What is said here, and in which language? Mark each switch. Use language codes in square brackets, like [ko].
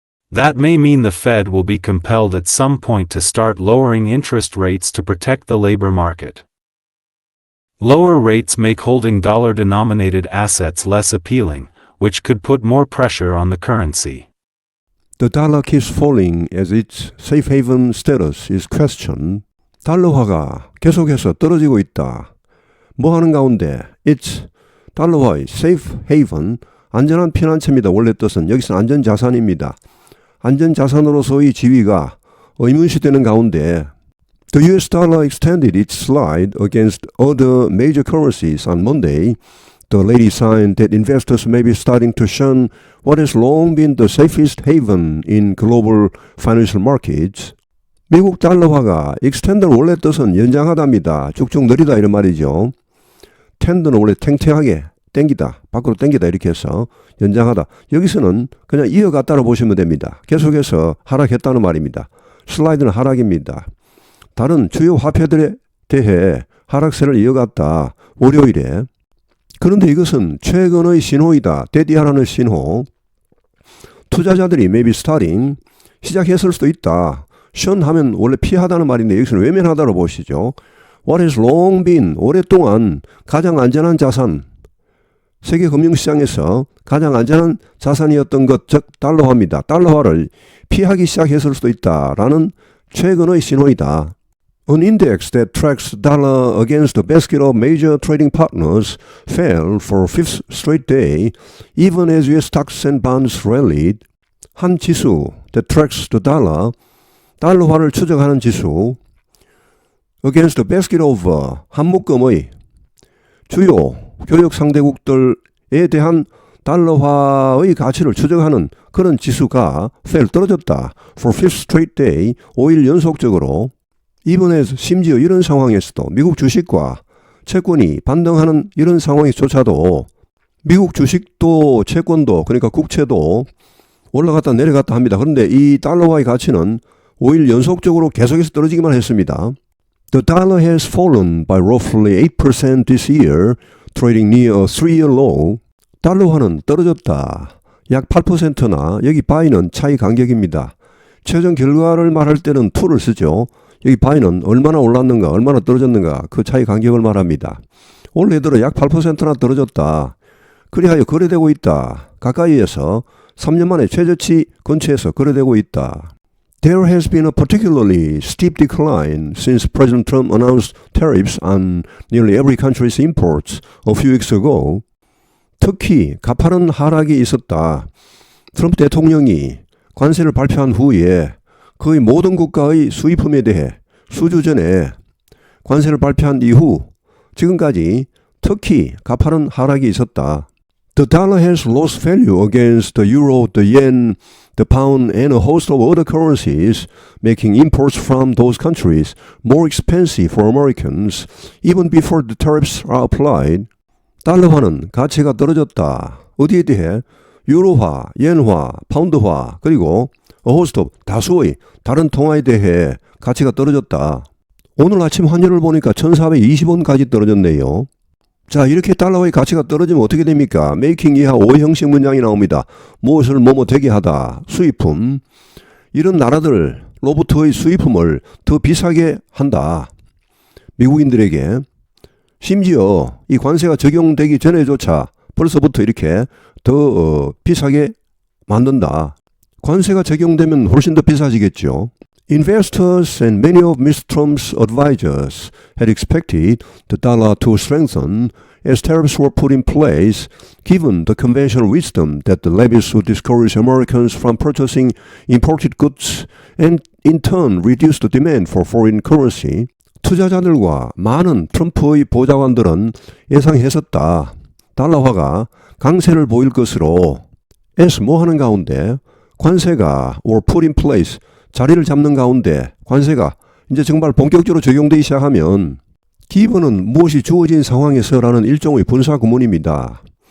[en] That may mean the Fed will be compelled at some point to start lowering interest rates to protect the labor market. Lower rates make holding dollar-denominated assets less appealing, which could put more pressure on the currency. The dollar keeps falling as its safe haven status is questioned. [ko] 달러화가 계속해서 떨어지고 있다. 뭐 하는 가운데 its 달러화의 safe haven, 안전한 피난처입니다. 원래 뜻은 여기서는 안전자산입니다. 안전자산으로서의 지위가 의문시되는 가운데 [en] The US dollar extended its slide against other major currencies on Monday. The latest sign that investors may be starting to shun what has long been the safest haven in global financial markets. [ko] 미국 달러화가 extend는 원래 뜻은 연장하다입니다. 쭉쭉 느리다 이런 말이죠. tend는 원래 탱탱하게 당기다, 밖으로 당기다 이렇게 해서 연장하다. 여기서는 그냥 이어갔다로 보시면 됩니다. 계속해서 하락했다는 말입니다. 슬라이드는 하락입니다. 다른 주요 화폐들에 대해 하락세를 이어갔다. 월요일에. 그런데 이것은 최근의 신호이다. 대디하라는 신호. 투자자들이 [en] maybe starting, [ko] 시작했을 수도 있다. shun 하면 원래 피하다는 말인데 여기서는 외면하다로 보시죠. [en] What has long been, [ko] 오랫동안 가장 안전한 자산, 세계 금융시장에서 가장 안전한 자산이었던 것, 즉 달러화입니다. 달러화를 피하기 시작했을 수도 있다라는 최근의 신호이다. [en] An index that tracks the dollar against a basket of major trading partners fell for a fifth straight day, even as US stocks and bonds rallied. [ko] 한 지수 [en] that tracks the dollar, [ko] 달러화를 추적하는 지수, [en] against a basket of [ko] 한 묶음의 주요 교역 상대국들에 대한 달러화의 가치를 추적하는 그런 지수가 fell 떨어졌다. [en] For fifth straight day, [ko] 5일 연속적으로. 이번에 심지어 이런 상황에서도 미국 주식과 채권이 반등하는 이런 상황에조차도 미국 주식도 채권도 그러니까 국채도 올라갔다 내려갔다 합니다. 그런데 이 달러화의 가치는 5일 연속적으로 계속해서 떨어지기만 했습니다. [en] The dollar has fallen by roughly 8% this year, trading near a 3-year low. [ko] 달러화는 떨어졌다. 약 8%나 여기 by는 차이 간격입니다. 최종 결과를 말할 때는 to를 쓰죠. 여기 by는 얼마나 올랐는가 얼마나 떨어졌는가 그 차이 간격을 말합니다. 올해 들어 약 8%나 떨어졌다. 그리하여 거래되고 있다. 가까이에서 3년 만에 최저치 근처에서 거래되고 있다. [en] There has been a particularly steep decline since President Trump announced tariffs on nearly every country's imports a few weeks ago. [ko] 특히 가파른 하락이 있었다. 트럼프 대통령이 관세를 발표한 후에 거의 모든 국가의 수입품에 대해 수주 전에 관세를 발표한 이후 지금까지 특히 가파른 하락이 있었다. [en] The dollar has lost value against the euro, the yen, the pound, and a host of other currencies, making imports from those countries more expensive for Americans even before the tariffs are applied. [ko] 달러화는 가치가 떨어졌다. 어디에 대해? 유로화, 엔화, 파운드화, 그리고 [en] a host of [ko] 다수의 다른 통화에 대해 가치가 떨어졌다. 오늘 아침 환율을 보니까 1420원까지 떨어졌네요. 자, 이렇게 달러의 가치가 떨어지면 어떻게 됩니까? 메이킹 이하 5형식 문장이 나옵니다. 무엇을 뭐뭐 되게 하다, 수입품. 이런 나라들로부터의 수입품을 더 비싸게 한다. 미국인들에게. 심지어 이 관세가 적용되기 전에조차 벌써부터 이렇게 더 비싸게 만든다. 관세가 적용되면 훨씬 더 비싸지겠죠. [en] Investors and many of Mr. Trump's advisors had expected the dollar to strengthen as tariffs were put in place, given the conventional wisdom that the levies would discourage Americans from purchasing imported goods and in turn reduce the demand for foreign currency. [ko] 투자자들과 많은 트럼프의 보좌관들은 예상했었다. 달러화가 강세를 보일 것으로 as 뭐 하는 가운데 관세가 [en] were put in place [ko] 자리를 잡는 가운데 관세가 이제 정말 본격적으로 적용되기 시작하면 기본은 무엇이 주어진 상황에서라는 일종의 분사 구문입니다.